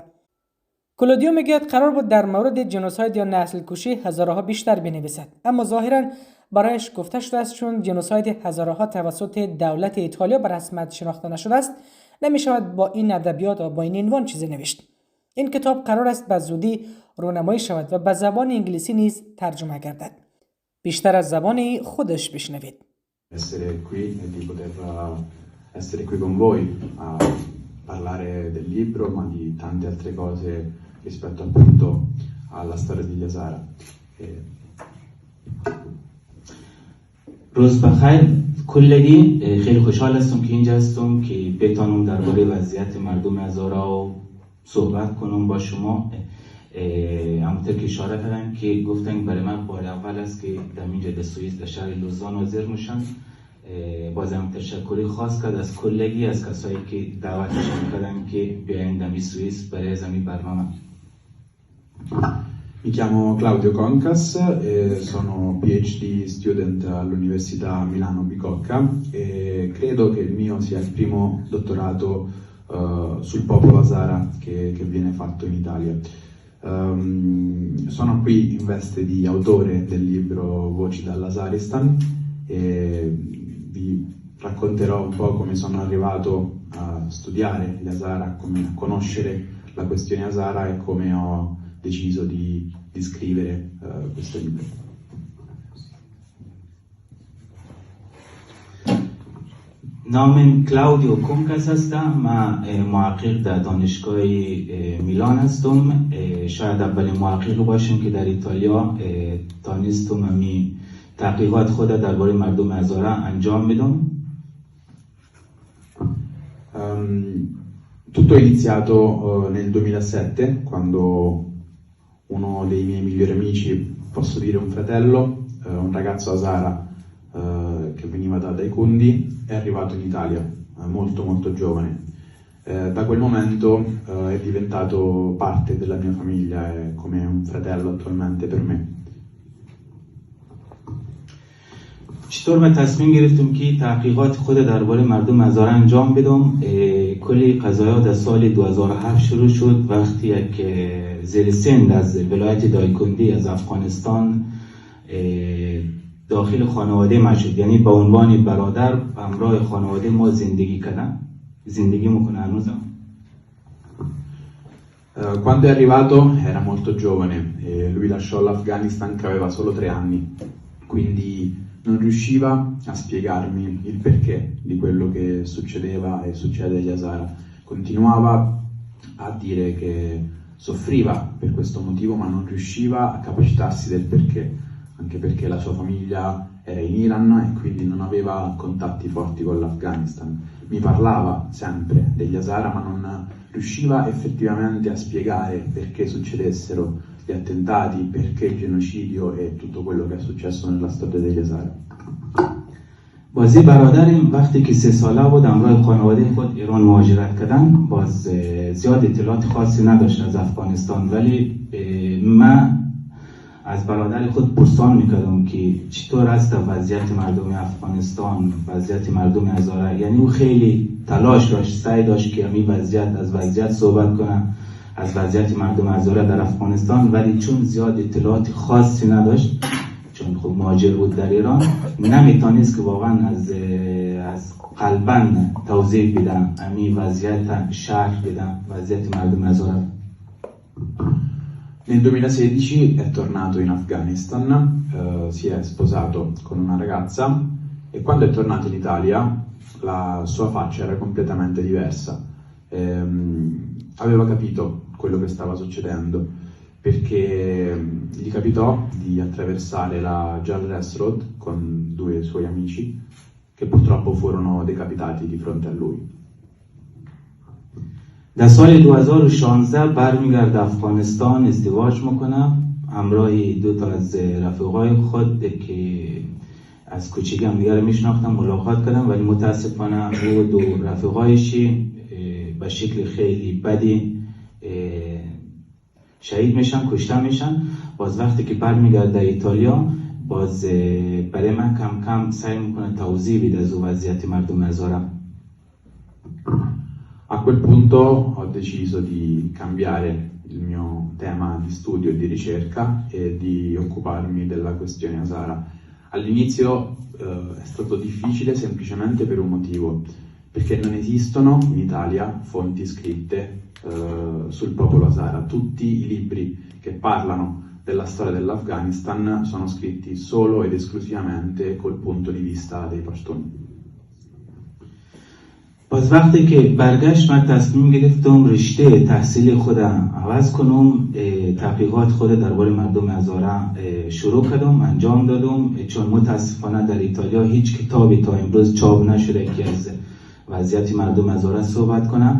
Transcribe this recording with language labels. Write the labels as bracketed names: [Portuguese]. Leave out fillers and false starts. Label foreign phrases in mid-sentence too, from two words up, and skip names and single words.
[Persian] کلودیو میگوید قرار بود در مورد جنوساید یا نسل کشی هزاره ها بیشتر بنویسد، اما ظاهراً برایش گفته شده است چون جنوساید هزاره ها توسط دولت ایتالیا به رسمیت شناخته نشده است، نمیشود با این ادبیات و با این عنوان چیزی نوشت. این کتاب قرار است به زودی رونمایی شود و به زبان انگلیسی نیز ترجمه گردد. بیشتر از زبان خودش بشنوید. [Italian] essere qui e di poter essere qui con voi a parlare del libro ma di tante altre cose rispetto appunto alla storia di Hezare. [Persian] روز بخیر کلگی. خیلی خوشحال هستم که اینجا هستم که بتونم درباره وضعیت مردم هزاره صحبت کنم با شما. همونطور که اشاره کردن که گفتن برای من بار اول است که در اینجا در سوئیس در شهر لوزان حاضر میشم. بازم تشکری خاص کرد از کلگی، از کسایی که دعوتشون کردن که بیاین در سوئیس برای زمین برنامه. [Italian] Mi chiamo Claudio Concas, sono [English] PhD student [Italian] all'Università Milano Bicocca e credo che il mio sia il primo dottorato sul popolo Hazara che viene fatto in Italia. Sono qui in veste di autore del libro Voci dall'Hezarestán e vi racconterò un po' come sono arrivato a studiare gli Hazara, come a conoscere la questione Hazara e come ho deciso di scrivere questo libro. [Persian] نامم کلاودیو کنکاس هستم. من محقق در دانشگاه میلان هستم. شاید اولین محقق باشم که در ایتالیا تانستم همی تحقیقات خود درباره مردم هزاره انجام بدم. [Italian] Tutto è iniziato nel 2007 quando uno dei miei migliori amici, posso dire un fratello, un ragazzo Hazara che veniva dai Cundi, è arrivato in Italia molto giovane. Da quel momento è diventato parte della mia famiglia, è come un fratello attualmente per me. [Persian] چطور من تصمیم گرفتم که تحقیقات خود درباره مردم هزاره انجام بدم؟ کلی قضایا در سال 2007 شروع شد وقتی یک زیر سند از ولایت دایکندی از افغانستان داخل خانواده ما شد، یعنی به عنوان برادر به همراه خانواده ما زندگی کردن. زندگی میکنه هنوزم. [Italian] Quando è arrivato era molto giovane e lui lasciò l'Afghanistan che aveva solo 3 anni, quindi non riusciva a spiegarmi il perché di quello che succedeva e succede agli Hazara. Continuava a dire che soffriva per questo motivo ma non riusciva a capacitarsi del perché, anche perché la sua famiglia era in Iran e quindi non aveva contatti forti con l'Afghanistan. Mi parlava sempre degli Hazara ma non riusciva effettivamente a spiegare perché succedessero gli attentati, perché il genocidio e tutto quello che è successo nella storia degli Hazara. [Persian] بازی برادرم وقتی که 3 ساله بود همراه خانواده خود ایران مهاجرت کردن. باز زیاد اطلاعات خاصی نداشت از افغانستان، ولی من از برادر خود پرسان میکردم که چطور است وضعیت مردم افغانستان، وضعیت مردم هزاره. یعنی او خیلی تلاش داشت، سعی داشت که همین وضعیت صحبت کنه، از وضعیت مردم هزاره در افغانستان، ولی چون زیاد اطلاعات خاصی نداشت، چون خب مهاجر بود در ایران، نمیتونست که واقعا از قلباً توضیح بدم همین وضعیت شهر بدم، وضعیت مردم هزاره. [Italian] Nel 2016 è tornato in Afghanistan, si è sposato con una ragazza e quando è tornato in Italia la sua faccia era completamente diversa. Aveva capito quello che stava succedendo perché gli capitò di attraversare la Jarres Road con due suoi amici che purtroppo furono decapitati di fronte a lui. [Persian] در سال 2016 برمیگرد افغانستان، ازدواج میکنه همراه دو تا از رفیقای خود که از کوچگی هم دیگر میشناختم، ملاقات کردم، ولی متاسفانه او دو رفیقایش به شکل خیلی بدی شهید میشن، کشته میشن. باز وقتی که برمیگرده ایتالیا، باز برای من کم کم سعی میکنه توضیح بده از وضعیت مردم هزاره. [Italian] A quel punto ho deciso di cambiare il mio tema di studio e di ricerca e di occuparmi della questione Hazara. All'inizio è stato difficile semplicemente per un motivo, perché non esistono in Italia fonti scritte sul popolo Hazara. Tutti i libri che parlano della storia dell'Afghanistan sono scritti solo ed esclusivamente col punto di vista dei pashtun. [Persian] باز وقتی که برگشت من تصمیم گرفتم رشته تحصیل خودم عوض کنم، تحقیقات خود درباره مردم هزاره شروع کردم، انجام دادم، چون متاسفانه در ایتالیا هیچ کتابی تا امروز چاپ نشده که از وضعیت مردم هزاره صحبت کنه.